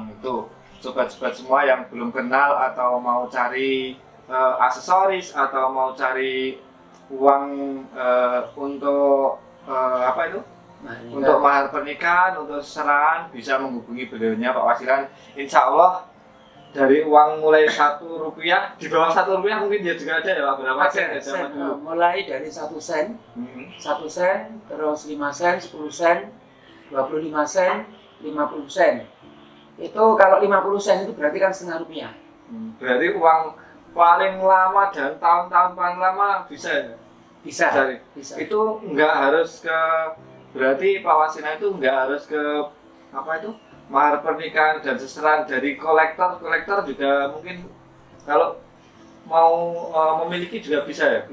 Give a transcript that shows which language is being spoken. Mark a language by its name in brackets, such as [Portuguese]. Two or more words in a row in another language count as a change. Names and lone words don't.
[Indonesian] Itu sobat-sobat semua yang belum kenal atau mau cari aksesoris atau mau cari uang untuk apa itu? Untuk mahar pernikahan, untuk seserahan, bisa menghubungi beliaunya Pak Wasilan. [Arabic] إن شاء الله [Indonesian] dari uang mulai Rp1, di bawah Rp1 mungkin ya juga ada ya Pak, berapa sen ya zaman dulu? Mulai dari 1 sen, 1 sen, terus 5 sen, 10 sen, 25 sen, 50 sen. Itu kalau 50 sen itu berarti kan Rp0,5. Berarti uang paling lama dan tahun-tahun paling lama bisa ya? Bisa. Itu nggak harus ke, berarti Pak Wasilan itu nggak harus ke apa itu? Mahar pernikahan dan seserahan dari kolektor juga mungkin kalau mau memiliki juga bisa ya?